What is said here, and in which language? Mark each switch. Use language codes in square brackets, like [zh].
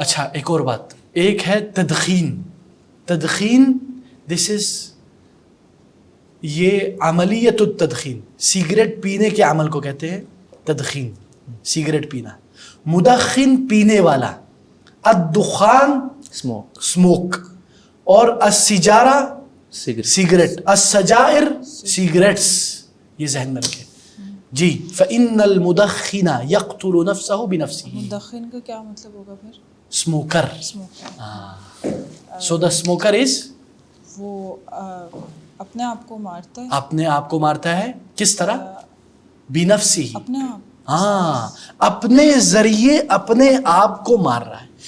[ur] اچھا ایک اور بات، ایک ہے تدخین. تدخین [en] this is, [ur] یہ [ar] عملیت التدخین، [ur] سگریٹ پینے کے عمل کو کہتے ہیں تدخین، سگریٹ پینا. مدخن پینے والا، الدخان [en] smoke, smoke, اور [ar] السجارہ [en] Cigarette. [ur] سگریٹ، السجائر سگریٹس، یہ ذہن میں رکھیں جی. [ar] فإن المدخن يقتل نفسه بنفسه. [ur] مدخن کا کیا مطلب ہوگا پھر؟ [en] Smoker. Smoker. So the smoker is, [ur] وہ اپنے آپ کو مارتا ہے. اپنے آپ کو مارتا ہے کس طرح؟ بنفسی، اپنے آپ، ہاں اپنے ذریعے اپنے آپ کو مار رہا ہے.